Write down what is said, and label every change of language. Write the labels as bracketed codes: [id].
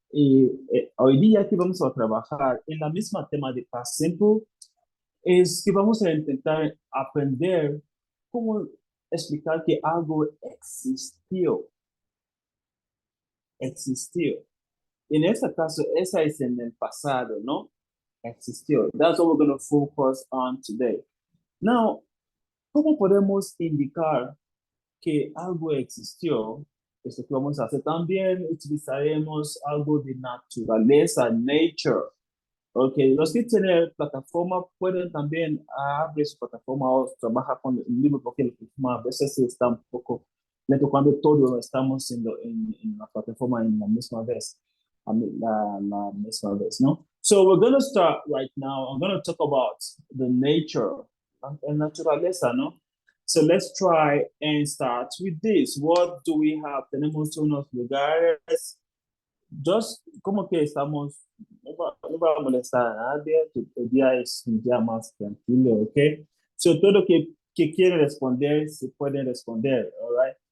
[es] Y hoy día que vamos a trabajar en la misma tema de past simple, es que vamos a intentar aprender cómo explicar que algo existió. En este caso, esa es en el pasado, ¿no? Existió. [en] That's what we're going to focus on today. [es] Now, ¿cómo podemos indicar que algo existió? Esto que vamos a hacer. También utilizaremos algo de naturaleza, nature. Ok, los que tienen plataforma pueden también abrir su plataforma o trabajar con el libro, porque la plataforma a veces está un poco lento cuando todos estamos en la plataforma en la misma vez, la misma vez, ¿no? [en] So we're going to start right now. I'm going to talk about the nature, la naturaleza, ¿no? So let's try and start with this. What do we have? [es] Tenemos unos lugares just como que estamos, no va a molestar a nadie, el día es un día más tranquilo, ¿ok? So todo que quiere responder, se puede responder, all right?